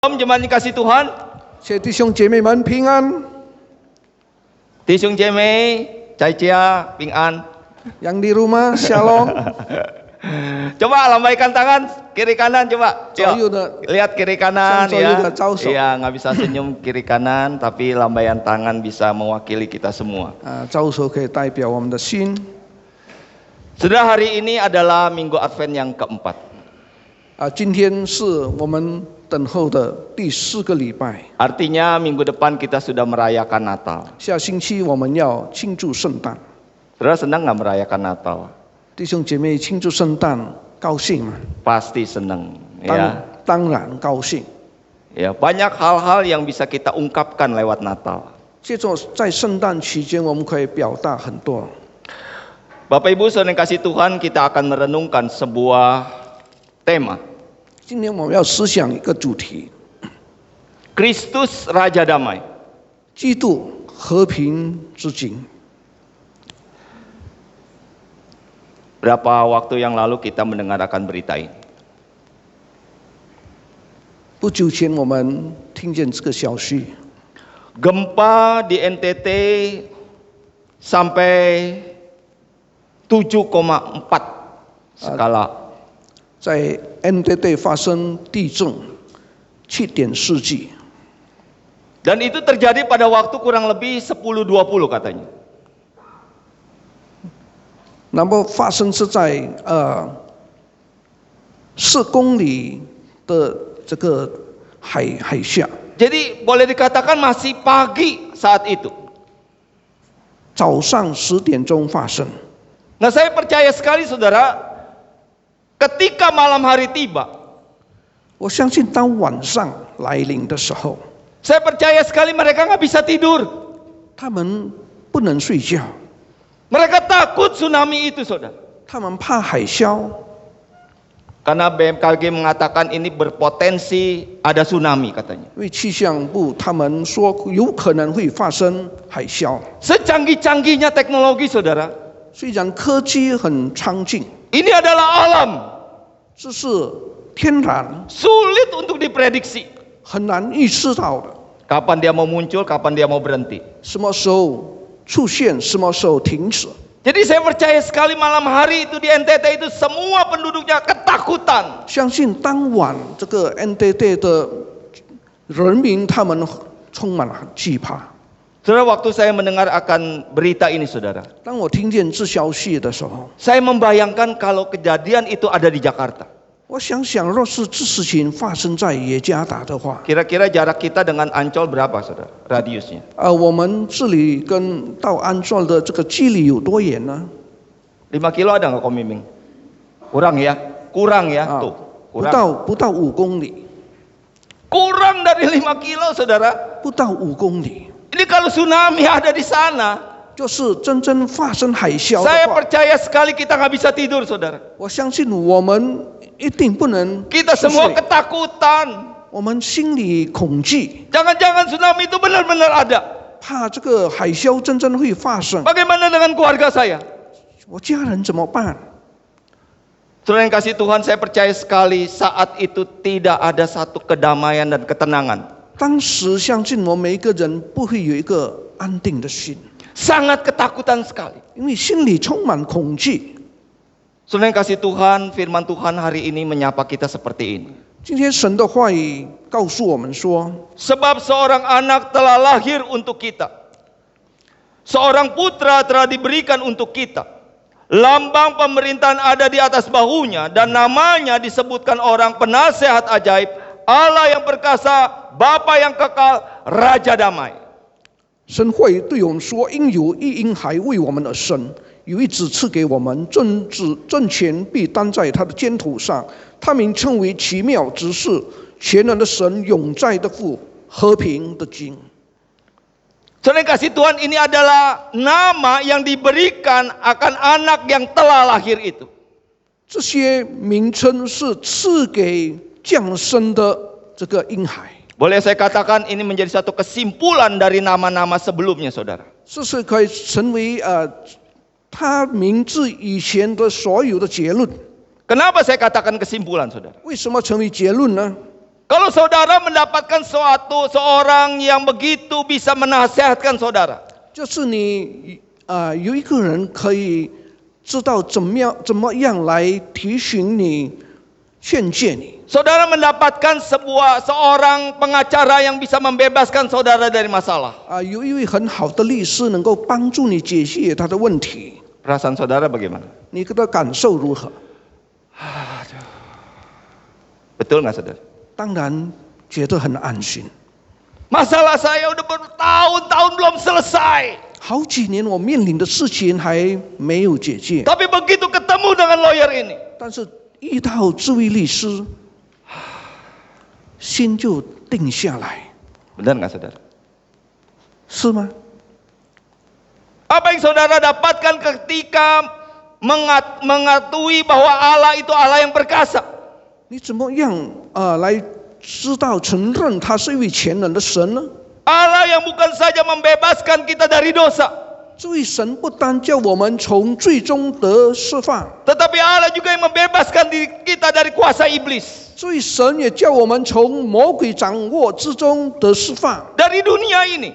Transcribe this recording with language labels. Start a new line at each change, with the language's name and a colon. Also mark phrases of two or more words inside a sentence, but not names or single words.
Indonesian: Jemaat dikasih Tuhan,
Chinese: 谢弟兄姐妹们平安。弟兄姐妹，在家平安。
Indonesian: Yang di rumah shalom。 Coba lambaikan tangan kiri kanan coba. Yuk, lihat kiri kanan ya. Iya, nggak bisa senyum kiri kanan, tapi lambaian tangan bisa mewakili kita semua.
Chinese: 招手可以代表我们的心。
Indonesian: Sudah hari ini adalah Minggu Advent yang keempat.
Chinese: 今天是我们等候的第4个礼拜。
Indonesian: Artinya minggu depan kita sudah merayakan Natal.
Chinese: 下星期我们要庆祝圣诞。
Indonesian: Saudara senang nggak merayakan Natal?
Chinese: 弟兄姐妹庆祝圣诞高兴吗？
Indonesian: Pasti senang, ya.
Chinese: 当然高兴。
Indonesian: Ya, banyak hal-hal yang bisa kita ungkapkan lewat Natal.
Chinese: 接着在圣诞期间，我们可以表达很多。
Indonesian: Bapak Ibu saudara yang kasih Tuhan, kita akan merenungkan sebuah tema.
Chinese: 今天我们要思想一个主题：
Indonesian: Kristus Raja Damai.
Chinese: 基督和平之君。
Indonesian: Berapa waktu yang lalu kita mendengarkan berita ini?
Chinese: 不久前我们听见这个消息，
Indonesian: Gempa di NTT sampai 7,4 skala.
Chinese: 在 NTT 发生地震7.4级，
Indonesian: Dan itu terjadi pada waktu kurang lebih 10.20 katanya.
Chinese: 那么发生是在4公里的这个海下，
Indonesian: Jadi boleh dikatakan masih pagi saat itu.
Chinese: 早上10点钟发生。
Indonesian: Nah, saya percaya sekali saudara, ketika malam hari tiba,
Chinese: 我相信当晚上来临的时候，
Indonesian: saya percaya sekali mereka nggak bisa tidur.
Chinese: 他们不能睡觉，
Indonesian: Mereka takut tsunami itu saudara.
Chinese: 他们怕海啸，
Indonesian: Karena BMKG mengatakan ini berpotensi ada tsunami katanya.
Chinese: 因为气象部他们说有可能会发生海啸。
Indonesian: Secanggih-canggihnya teknologi saudara,
Chinese: 虽然科技很昌进，
Indonesian: ini adalah alam,
Chinese: 这是天然，
Indonesian: sulit untuk diprediksi.
Chinese: 很难预测到的。
Indonesian: Kapan dia mau muncul, kapan dia mau berhenti.
Chinese: 什么时候出现，什么时候停止。
Indonesian: Jadi saya percaya sekali malam hari itu di NTT itu semua penduduknya ketakutan.
Chinese: 相信当晚这个 NTT 的人民他们充满了惧怕。
Indonesian: Saudara, waktu saya mendengar akan berita ini saudara,
Chinese: 当我听见这消息的时候，
Indonesian: saya membayangkan kalau kejadian itu ada di Jakarta.
Chinese: 我想想，若是这事情发生在耶加达的话，
Indonesian: Kira-kira jarak kita dengan Ancol berapa saudara? Radiusnya?
Chinese: 我们这里跟到安壮的这个距离有多远呢？
Indonesian: 5 kilo ada nggak Ko Miming? Kurang ya? Kurang ya? Tuh,
Chinese: 不到5公里，
Indonesian: kurang dari 5 kilo saudara.
Chinese: 不到5公里，
Indonesian: Ini kalau tsunami ada di sana,
Chinese: 就是真正发生海啸
Indonesian: saya
Chinese: 的话，
Indonesian: percaya sekali kita nggak bisa tidur saudara.
Chinese: 我相信我们一定不能
Indonesian: Kita
Chinese: 入
Indonesian: semua
Chinese: 睡，
Indonesian: ketakutan.
Chinese: 我们心里恐惧，
Indonesian: Jangan-jangan tsunami itu benar-benar ada.
Chinese: 怕这个海啸真正会发生，
Indonesian: Bagaimana dengan keluarga saya?
Chinese: 我家人怎么办？
Indonesian: Saudara yang kasih Tuhan, saya percaya sekali saat itu tidak ada satu kedamaian dan ketenangan.
Chinese: 当时相信我们每一个人不会有一个安定的心，
Indonesian: Sangat ketakutan sekali.
Chinese: 因为心里充满恐惧。
Indonesian: Saudara yang kasih Tuhan, firman Tuhan hari ini menyapa kita seperti ini.
Chinese: 今天神的话语告诉我们说，
Indonesian: Sebab seorang anak telah lahir untuk kita. Seorang putra telah diberikan untuk kita. Lambang pemerintahan ada di atas bahunya dan namanya disebutkan orang penasehat ajaib, Allah yang perkasa, Bapa yang kekal, Raja Damai.
Chinese: 神会对我们说：“因有一婴孩为我们而生，有一子赐给我们，政权必担在他的肩头上。他名称为奇妙之事，全能的神，永在的父，和平的君。”
Indonesian: Saudara kasih Tuhan, ini adalah nama yang diberikan akan anak yang telah lahir itu.
Chinese: 这些名称是赐给降生的这个婴孩。
Indonesian: Boleh saya katakan ini menjadi satu kesimpulan dari nama-nama sebelumnya, saudara.
Chinese: 这是可以成为他名字以前的所有的结论。
Indonesian: Kenapa saya katakan kesimpulan, saudara?
Chinese: 为什么成为结论呢？
Indonesian: Kalau saudara mendapatkan seorang yang begitu bisa menasihatkan saudara,
Chinese: 就是你有一个人可以知道怎么样来提醒你、劝诫你。
Indonesian: saudara mendapatkan seorang pengacara yang bisa membebaskan saudara dari masalah.
Chinese: 有一位很好的律师能够帮助你解决他的问题，
Indonesian: Perasaan saudara bagaimana?
Chinese: 你的感受如何？
Indonesian: Betul nggak saudara?
Chinese: 当然觉得很安心。
Indonesian: Masalah saya udah bertahun-tahun belum selesai.
Chinese: 好几年我面临的事情还没有解决，
Indonesian: Tapi begitu ketemu dengan lawyer ini,
Chinese: 但是遇到这位律师，心就定下来，
Indonesian: benar nggak saudara?
Chinese: 是吗？
Indonesian: Apa yang saudara dapatkan ketika mengakui bahwa Allah itu Allah yang perkasa?
Chinese: 你怎么样来知道承认他是一位全能的神呢？
Indonesian: Allah yang bukan saja membebaskan kita dari dosa,
Chinese: 这位神不单叫我们从最终得释放，
Indonesian: tetapi Allah juga yang membebaskan kita dari kuasa iblis,
Chinese: 这位神也叫我们从魔鬼掌握之中得释放，
Indonesian: dari dunia ini.